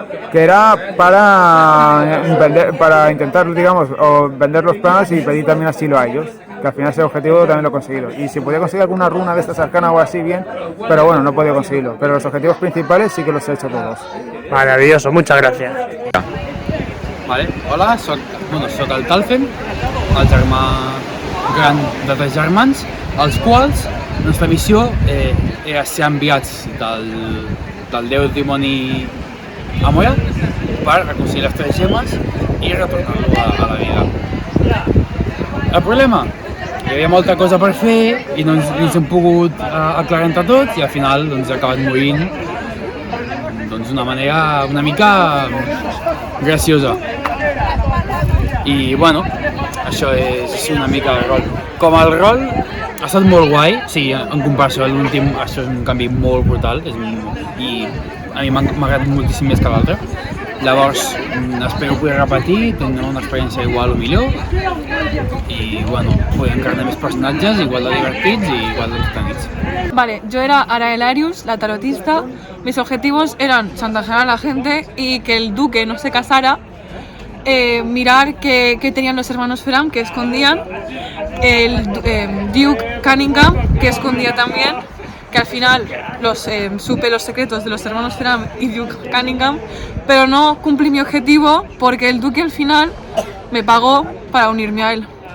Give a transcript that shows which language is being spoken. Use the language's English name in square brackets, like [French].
[Spanish] que era para intentar, digamos, o vender los planos y pedir también asilo a ellos, que al final ese objetivo también lo he conseguido. Y si podía conseguir alguna runa de estas arcanas o así, bien, pero bueno, no he podido conseguirlo. Pero los objetivos principales sí que los he hecho todos. Maravilloso, muchas gracias. Vale. [Catalan] Hola, soc el Talfen, el germà gran de 3 germans, els quals la nostra missió era ser enviats del déu dimoni Amoya per aconseguir les 3 gemes i retornar-lo a la vida. El problema? Hi havia molta cosa per fer i no ens hem pogut aclarar entre tots i al final he acabat morint d'una manera una mica graciosa. I bueno, això és una mica el rol. Com el rol ha estat molt guai, sí, en comparació a l'últim, això és un canvi molt brutal i a mi m'ha agradat moltíssim més que l'altre. Llavors, espero poder repetir, tindre una experiència igual o millor i bueno, poder encarnar més personatges igual de divertits i igual de entretenits. [Spanish] Vale, yo era Araelarius, la tarotista. Mis objetivos eran chantajear a la gente y que el duque no se casara, mirar qué tenían los hermanos Fram, que escondían, el Duke Cunningham, que escondía también, que al final supe los secretos de los hermanos Fram y Duke Cunningham, pero no cumplí mi objetivo porque el duque al final me pagó para unirme a él.